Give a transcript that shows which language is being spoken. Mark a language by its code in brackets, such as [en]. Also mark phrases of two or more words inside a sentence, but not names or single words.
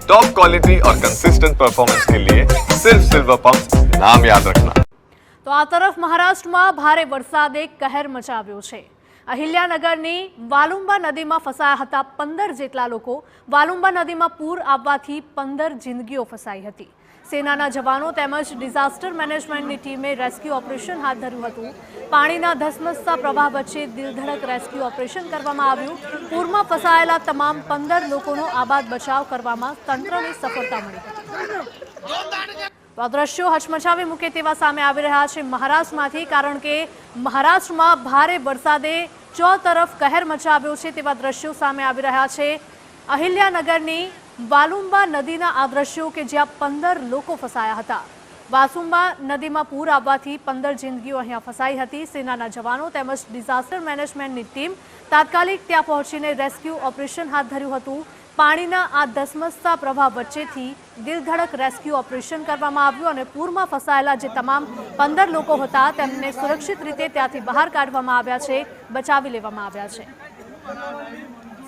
[en] top quality [hi] और [en] consistent performance [hi] के लिए सिर्फ सिल्वर पंप नाम याद रखना। [gu] તો આ તરફ મહારાષ્ટ્ર મેં ભારે વરસાદે કહેર મચાવ્યો છે। અહિલ્યાનગરની વાલુંબા નદી મેં ફસાયા હતા 15 જેટલા લોકો। વાલુંબા નદી મેં પૂર આવવાથી 15 જિંદગીઓ ફસાઈ હતી। સેનાના જવાનો તેમજ [en] disaster managementની [gu] टीमे [en] rescue operation [gu] હાથ ધર્યું હતું। પાણીના ધસમસતા પ્રવાહ વચ્ચે દિલધડક [en] rescue operation [gu] કરવામાં આવ્યું। પૂરમાં ફસાયેલા તમામ 15 લોકોનો આબાદ બચાવ કરવામાં તંત્રને સફળતા મળી હતી। તો આ દૃશ્યો હચમચાવી મૂકે તેવા સામે આવી રહ્યા છે મહારાષ્ટ્રમાંથી, કારણ કે મહારાષ્ટ્રમાં ભારે વરસાદે ચોતરફ કહેર મચાવ્યો છે તેવા દૃશ્યો સામે આવી રહ્યા છે। અહિલ્યાનગરની વાલુંબા નદીના આ દૃશ્યો કે જ્યાં 15 લોકો ફસાયા હતા। વાસુંબા નદીમાં પૂર આવવાથી 15 જિંદગીઓ અહીંયા ફસાઈ હતી। સેનાના જવાનો તેમજ [en] disaster managementની [gu] ટીમ તાત્કાલિક ત્યાં પહોંચીને [en] rescue operation [gu] હાથ ધર્યું હતું। પાણીના આ ધસમસતા પ્રવાહ વચ્ચેથી દિલધડક [en] rescue operation [gu] કરવામાં આવ્યું અને પૂરમાં ફસાયેલા જે તમામ 15 લોકો હતા तेમને સુરક્ષિત રીતે ત્યાંથી બહાર કાઢવામાં આવ્યા છે, બચાવી લેવામાં આવ્યા છે।